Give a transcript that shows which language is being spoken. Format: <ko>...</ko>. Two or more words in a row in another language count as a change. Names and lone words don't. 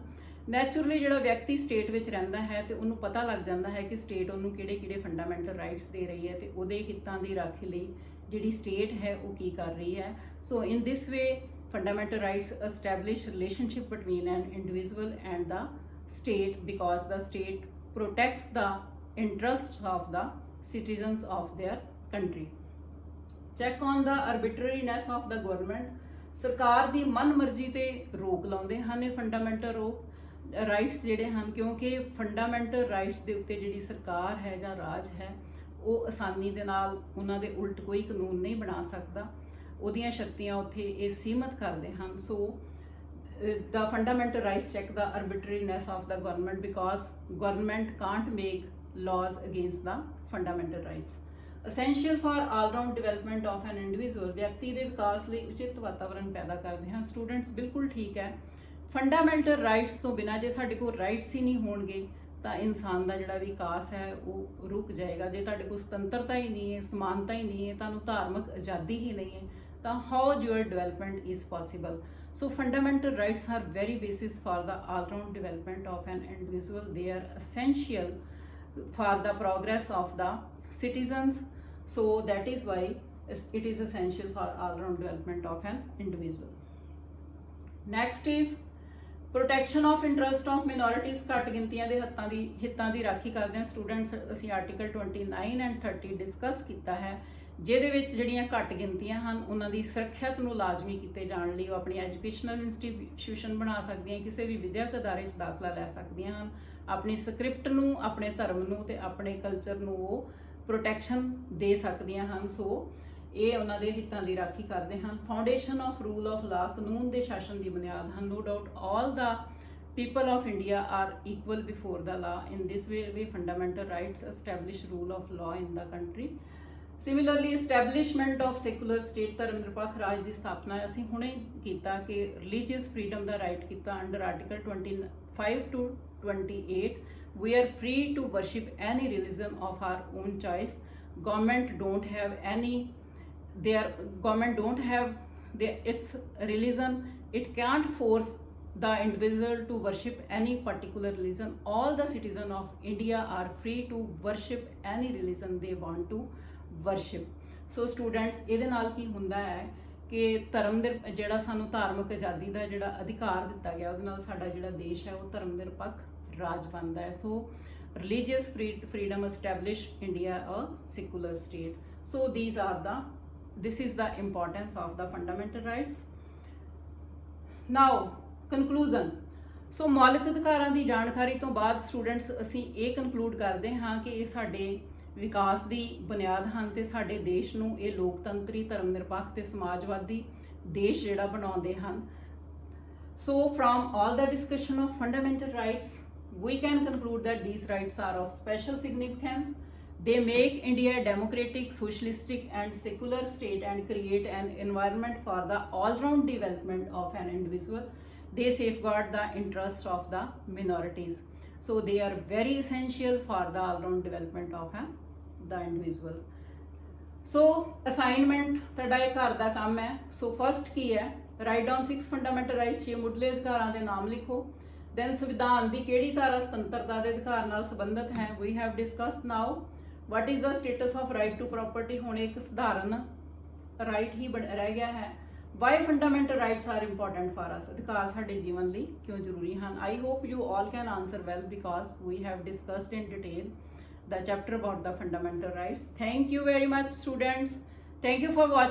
<pa>ਨੈਚੁਰਲੀ ਜਿਹੜਾ ਵਿਅਕਤੀ ਸਟੇਟ ਵਿੱਚ ਰਹਿੰਦਾ ਹੈ ਤੇ ਉਹਨੂੰ ਪਤਾ ਲੱਗ ਜਾਂਦਾ ਹੈ ਕਿ ਸਟੇਟ ਉਹਨੂੰ ਕਿਹੜੇ</pa> <en>fundamental rights</en> <pa>ਦੇ ਰਹੀ ਹੈ ਤੇ ਉਹਦੇ ਹਿੱਤਾਂ ਦੀ ਰਾਖੀ ਲਈ ਜਿਹੜੀ ਸਟੇਟ ਹੈ ਉਹ ਕੀ ਕਰ ਰਹੀ ਹੈ।</pa> <en>so in this way fundamental rights establish relationship between an individual and the state, because the state protects the interests of the citizens of their country. Check on the arbitrariness of the government,</en> <pa>ਸਰਕਾਰ ਦੀ ਮਨਮਰਜ਼ੀ ਤੇ ਰੋਕ ਲਾਉਂਦੇ ਹਨ ਇਹ</pa> <en>fundamental rights</en> <pa>ਜਿਹੜੇ ਹਨ, ਕਿਉਂਕਿ</pa> <en>fundamental rights</en> <pa>ਦੇ ਉੱਤੇ ਜਿਹੜੀ ਸਰਕਾਰ ਹੈ ਜਾਂ ਰਾਜ ਹੈ ਉਹ ਆਸਾਨੀ ਦੇ ਨਾਲ ਉਹਨਾਂ ਦੇ ਉਲਟ ਕੋਈ ਕਾਨੂੰਨ ਨਹੀਂ ਬਣਾ ਸਕਦਾ, ਉਹਦੀਆਂ ਸ਼ਕਤੀਆਂ ਉੱਥੇ ਇਹ ਸੀਮਤ ਕਰਦੇ ਹਨ।</pa> <en>ਸੋ the fundamental rights check the arbitrariness of the government, because government can't make laws against the fundamental rights. Essential for all round development of an individual,</en> <pa>ਵਿਅਕਤੀ ਦੇ ਵਿਕਾਸ ਲਈ ਉਚਿਤ ਵਾਤਾਵਰਣ ਪੈਦਾ ਕਰਦੇ ਹਨ। ਸਟੂਡੈਂਟਸ ਬਿਲਕੁਲ ਠੀਕ ਹੈ,</pa> <en>fundamental rights</en> <pa>ਤੋਂ ਬਿਨਾਂ ਜੇ ਸਾਡੇ ਕੋਲ ਰਾਈਟਸ ਹੀ ਨਹੀਂ ਹੋਣਗੇ ਤਾਂ ਇਨਸਾਨ ਦਾ ਜਿਹੜਾ ਵਿਕਾਸ ਹੈ ਉਹ ਰੁਕ ਜਾਏਗਾ। ਜੇ ਤੁਹਾਡੇ ਕੋਲ ਸੁਤੰਤਰਤਾ ਹੀ ਨਹੀਂ ਹੈ, ਸਮਾਨਤਾ ਹੀ ਨਹੀਂ ਹੈ, ਤੁਹਾਨੂੰ ਧਾਰਮਿਕ ਆਜ਼ਾਦੀ ਹੀ ਨਹੀਂ ਹੈ, ਤਾਂ</pa> <en>how your development is possible? So fundamental rights are very basis for the all-round development of an individual. They are essential for the progress of the citizens. So that is why it is essential for all-round development of an individual. Next is protection of interest of minorities.</en> <pa>ਘੱਟ ਗਿਣਤੀਆਂ ਦੇ ਹਿੱਤਾਂ ਦੀ ਰਾਖੀ ਕਰਦੇ ਹਾਂ। ਸਟੂਡੈਂਟਸ ਅਸੀਂ ਆਰਟੀਕਲ 29 ਐਂਡ 30 ਡਿਸਕਸ ਕੀਤਾ ਹੈ, ਜਿਹਦੇ ਵਿੱਚ ਜਿਹੜੀਆਂ ਘੱਟ ਗਿਣਤੀਆਂ ਹਨ ਉਹਨਾਂ ਦੀ ਸੁਰੱਖਿਅਤ ਨੂੰ ਲਾਜ਼ਮੀ ਕੀਤੇ ਜਾਣ ਲਈ ਉਹ ਆਪਣੀ</pa> <en>educational institution</en> <pa>ਬਣਾ ਸਕਦੀਆਂ, ਕਿਸੇ ਵੀ ਵਿਦਿਅਕ ਅਦਾਰੇ 'ਚ ਦਾਖਲਾ ਲੈ ਸਕਦੀਆਂ ਹਨ, ਆਪਣੀ ਸਕ੍ਰਿਪਟ ਨੂੰ, ਆਪਣੇ ਧਰਮ ਨੂੰ ਤੇ ਆਪਣੇ ਕਲਚਰ ਨੂੰ ਉਹ ਪ੍ਰੋਟੈਕਸ਼ਨ ਦੇ ਸਕਦੀਆਂ ਹਨ। ਸੋ ਇਹ ਉਹਨਾਂ ਦੇ ਹਿੱਤਾਂ ਦੀ ਰਾਖੀ ਕਰਦੇ ਹਨ।</pa> <en>foundation of rule of law,</en> <pa>ਕਾਨੂੰਨ ਦੇ ਸ਼ਾਸਨ ਦੀ ਬੁਨਿਆਦ ਹਨ।</pa> <en>no doubt all the people of India are equal before the law. In this way, fundamental rights establish rule of law in the country. similarly establishment of secular state,</en> <pa>ਧਰਮ ਨਿਰਪੱਖ ਰਾਜ ਦੀ ਸਥਾਪਨਾ ਅਸੀਂ ਹੁਣੇ ਕੀਤਾ ਕਿ</pa> <en>religious freedom</en> <pa>ਦਾ ਰਾਈਟ ਕੀਤਾ</pa> <en>under article 25 to 28. We are free to worship any religion of our own choice. Government don't have any, their government don't have its religion. It can't force the individual to worship any particular religion. All the citizens of India are free to worship any religion they want to worship. So students,</en> <pa>ਇਹਦੇ ਨਾਲ ਕੀ ਹੁੰਦਾ ਹੈ ਕਿ ਧਰਮ ਦੇ ਜਿਹੜਾ ਸਾਨੂੰ ਧਾਰਮਿਕ ਆਜ਼ਾਦੀ ਦਾ ਜਿਹੜਾ ਅਧਿਕਾਰ ਦਿੱਤਾ ਗਿਆ ਉਹਦੇ ਨਾਲ ਸਾਡਾ ਜਿਹੜਾ ਦੇਸ਼ ਹੈ ਉਹ ਧਰਮ ਨਿਰਪੱਖ ਰਾਜ ਬਣਦਾ ਹੈ.</pa> <en>ਸੋ religious freedom establish India a secular state. So this is the importance of the fundamental rights. Now conclusion.</en> <pa>ਸੋ ਮੌਲਿਕ ਅਧਿਕਾਰਾਂ ਦੀ ਜਾਣਕਾਰੀ ਤੋਂ ਬਾਅਦ ਸਟੂਡੈਂਟਸ ਅਸੀਂ ਇਹ ਕਨਕਲੂਡ ਕਰਦੇ ਹਾਂ ਕਿ ਇਹ ਸਾਡੇ ਵਿਕਾਸ ਦੀ ਬੁਨਿਆਦ ਹਨ ਤੇ ਸਾਡੇ ਦੇਸ਼ ਨੂੰ ਇਹ ਲੋਕਤੰਤਰੀ, ਧਰਮ ਨਿਰਪੱਖ ਤੇ ਸਮਾਜਵਾਦੀ ਦੇਸ਼ ਜਿਹੜਾ ਬਣਾਉਂਦੇ ਹਨ.</pa> <en>so from all the discussion of fundamental rights we can conclude that these rights are of special significance. They make India a democratic, socialistic and secular state and create an environment for the all-round development of an individual. They safeguard the interests of the minorities. So they are very essential for the all-round development of the individual. So assignment</en> <pa>ਤੁਹਾਡਾ ਇਹ ਘਰ ਦਾ ਕੰਮ ਹੈ.</pa> <en>So first</en> <pa>ਕੀ ਹੈ,</pa> <en>write down 6 fundamental rights,</en> <pa>6 ਮੁੱਢਲੇ ਅਧਿਕਾਰਾਂ ਦੇ ਨਾਮ ਲਿਖੋ. Then ਸੰਵਿਧਾਨ ਦੀ ਕਿਹੜੀ ਧਾਰਾ ਸੁਤੰਤਰਤਾ ਦੇ ਅਧਿਕਾਰ ਨਾਲ ਸੰਬੰਧਿਤ ਹੈ.</pa> <en>We have discussed now what is the status of right to property.</en> <pa>ਹੁਣ ਇੱਕ ਸਧਾਰਨ ਰਾਈਟ ਹੀ ਰਹਿ ਗਿਆ ਹੈ.</pa> <en>Why fundamental rights are important for us.</en> <pa>ਅਧਿਕਾਰ ਸਾਡੇ ਜੀਵਨ ਲਈ ਕਿਉਂ ਜ਼ਰੂਰੀ ਹਨ.</pa> <en>I hope you all can answer well because we have discussed in detail the chapter about the fundamental rights. Thank you very much students. Thank you for watching.</en>